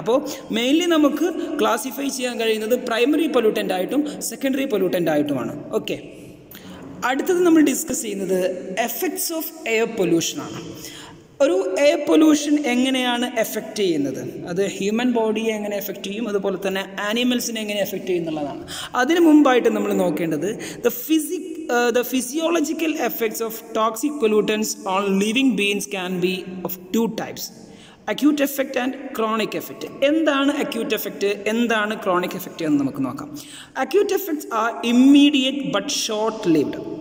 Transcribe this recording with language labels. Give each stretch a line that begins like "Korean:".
Malayalam: അപ്പോൾ മെയിൻലി നമുക്ക് ക്ലാസിഫൈ ചെയ്യാൻ കഴിയുന്നത് പ്രൈമറി പൊല്യൂട്ടൻ്റ് ആയിട്ടും സെക്കൻഡറി പൊല്യൂട്ടൻ്റ് ആയിട്ടുമാണ്. ഓക്കെ, അടുത്തത് നമ്മൾ ഡിസ്കസ് ചെയ്യുന്നത് എഫക്ട്സ് ഓഫ് എയർ പൊല്യൂഷനാണ്. ഒരു എയർ പൊല്യൂഷൻ എങ്ങനെയാണ് എഫക്റ്റ് ചെയ്യുന്നത്, അത് ഹ്യൂമൻ ബോഡിയെ എങ്ങനെ എഫക്റ്റ് ചെയ്യും, അതുപോലെ തന്നെ ആനിമൽസിനെ എങ്ങനെ എഫക്റ്റ് ചെയ്യും എന്നുള്ളതാണ്. അതിന് മുമ്പായിട്ട് നമ്മൾ നോക്കേണ്ടത്
English: the physiological effects of toxic pollutants on living beings can be of two types: acute effect and chronic effect.
Malayalam: എന്താണ് acute effect, എന്താണ് chronic effect എന്ന് നമുക്ക് നോക്കാം.
English: Acute effects are immediate but short lived.